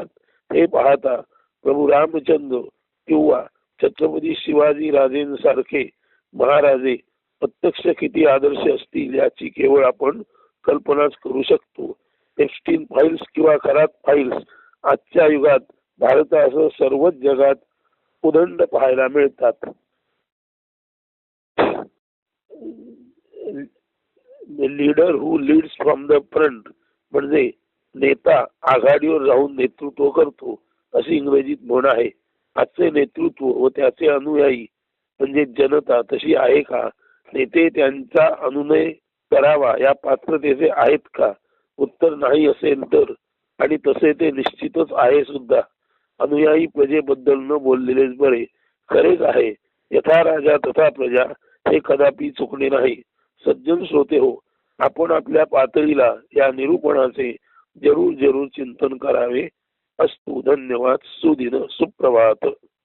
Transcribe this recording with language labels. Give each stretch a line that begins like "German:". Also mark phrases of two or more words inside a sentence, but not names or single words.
Marathi: हे पाहता प्रभू रामचंद्र किंवा छत्रपती शिवाजी राजेंसारखे महाराजे प्रत्यक्ष किती आदर्श असतील याची केवळ आपण कल्पनाच करू शकतो. एप्स्टीन फाईल्स किंवा खरात फाईल्स आजच्या युगात भारतासह सर्वच जगात उदंड पाहायला मिळतात.
English: Leader who leads from the front
Marathi: म्हणजे नेता आघाडीवर राहून नेतृत्व करतो अशी इंग्रजीत म्हण आहे. आजचे नेतृत्व व त्याचे अनुयायी म्हणजे जनता तशी आहे का? नेते त्यांचा अनुनय करावा या पात्रतेचे आहेत का? उत्तर नाही असेल तर, आणि तसे ते निश्चितच आहे सुद्धा. अनुयायी प्रजेबद्दल न बोललेलेच बरे. खरेच आहे
Sanskrit: यथा राजा तथा प्रजा
Marathi: हे कदापि चुकणे नाही. सज्जन श्रोते हो, आपण आपल्या पातळीला या निरूपणाचे जरूर चिंतन करावे. अस्तु. धन्यवाद. सुदिन. सुप्रभात.